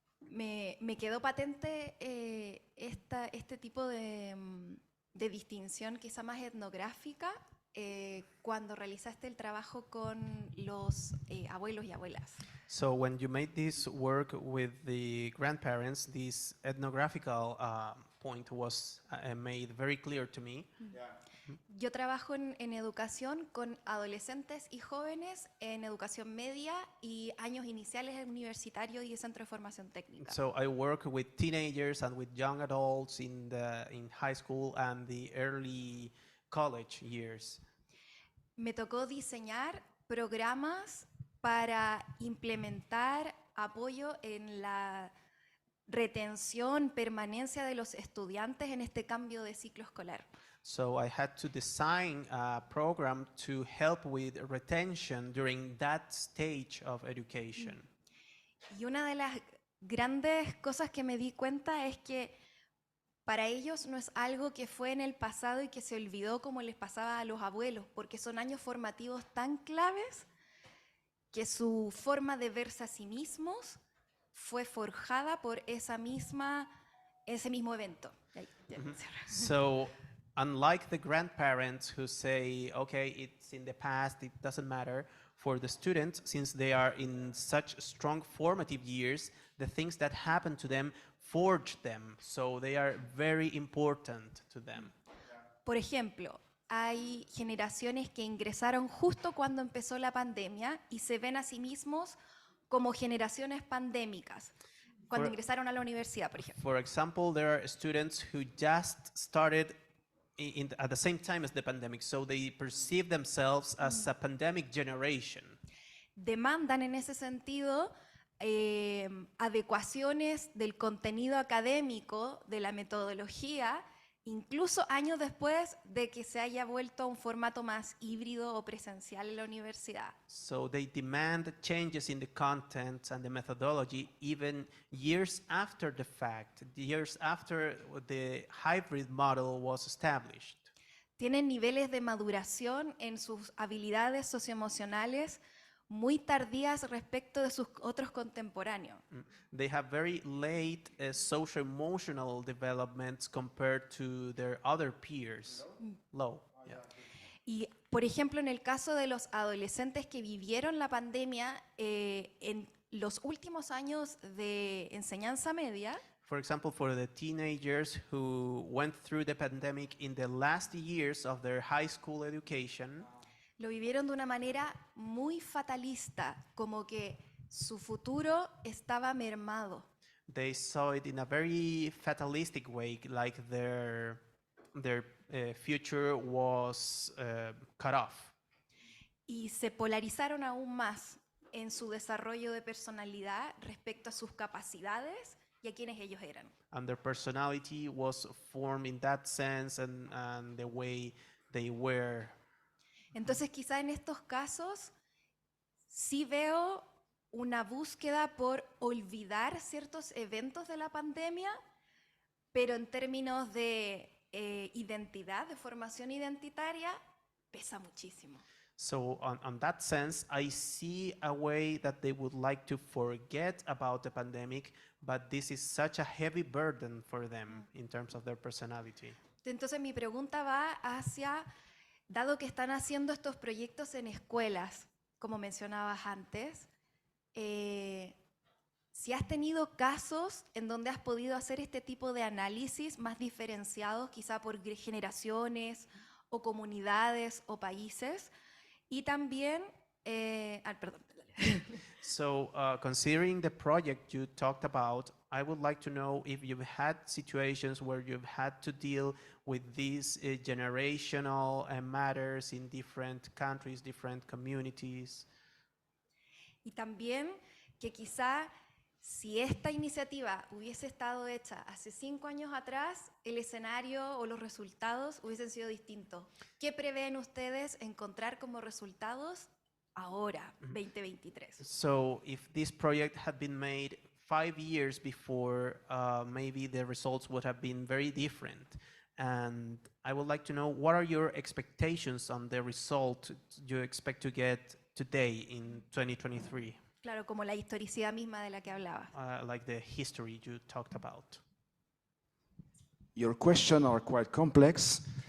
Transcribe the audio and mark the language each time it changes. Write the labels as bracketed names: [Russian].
[Spanish] Me quedó patente este tipo de distinción quizá más etnográfica cuando realizaste el trabajo con los abuelos y abuelas. [English] So when you made this work with the grandparents, this ethnographical point was made very clear to me. [Spanish] Yo trabajo en educación con adolescentes y jóvenes en educación media y años iniciales en universitario y centro de formación técnica. [English] So I work with teenagers and with young adults in high school and the early college years. [Spanish] Me tocó diseñar programas para implementar apoyo en la retención, permanencia de los estudiantes en este cambio de ciclo escolar. [English] So I had to design a program to help with retention during that stage of education. [Spanish] Y una de las grandes cosas que me di cuenta es que para ellos no es algo que fue en el pasado y que se olvidó como les pasaba a los abuelos, porque son años formativos tan claves que su forma de verse a sí mismos fue forjada por ese mismo evento. [English] So unlike the grandparents who say, okay, it's in the past, it doesn't matter, for the students, since they are in such strong formative years, the things that happen to them forge them, so they are very important to them. [Spanish] Por ejemplo, hay generaciones que ingresaron justo cuando empezó la pandemia y se ven a sí mismos como generaciones pandémicas, cuando ingresaron a la universidad, por ejemplo. [English] For example, there are students who just started at the same time as the pandemic, so they perceive themselves as a pandemic generation. [Spanish] Demandan en ese sentido adecuaciones del contenido académico, de la metodología, incluso años después de que se haya vuelto a un formato más híbrido o presencial en la universidad. [English] So they demand changes in the content and the methodology even years after the fact, years after the hybrid model was established. [Spanish] Tienen niveles de maduración en sus habilidades socioemocionales muy tardías respecto de sus otros contemporáneos. [English] They have very late social-emotional developments compared to their other peers. Low. Yeah. [Spanish] Y, por ejemplo, en el caso de los adolescentes que vivieron la pandemia en los últimos años de enseñanza media, [English] For example, for the teenagers who went through the pandemic in the last years of their high school education, [Spanish] lo vivieron de una manera muy fatalista, como que su futuro estaba mermado. [English] they saw it in a very fatalistic way, like their future was cut off. [Spanish] Y se polarizaron aún más en su desarrollo de personalidad respecto a sus capacidades y a quienes ellos eran. [English] And their personality was formed in that sense and the way they were. [Spanish] Entonces, quizá en estos casos sí veo una búsqueda por olvidar ciertos eventos de la pandemia, pero en términos de identidad, de formación identitaria, pesa muchísimo. [English] So on that sense, I see a way that they would like to forget about the pandemic, but this is such a heavy burden for them in terms of their personality. [Spanish] Entonces mi pregunta va hacia, dado que están haciendo estos proyectos en escuelas, como mencionabas antes, si has tenido casos en donde has podido hacer este tipo de análisis más diferenciados, quizá por generaciones o comunidades o países, y también, perdón. [English] So considering the project you talked about, I would like to know if you've had situations where you've had to deal with these generational matters in different countries, different communities. [Spanish] Y también que quizá si esta iniciativa hubiese estado hecha hace 5 años atrás, el escenario o los resultados hubiesen sido distintos. ¿Qué prevén ustedes encontrar como resultados ahora, 2023? [English] So if this project had been made 5 years before, maybe the results would have been very different. And I would like to know, what are your expectations on the result you expect to get today in 2023? [Spanish] Claro, como la historicidad misma de la que hablaba. [English] Like the history you talked about. Your questions are quite complex.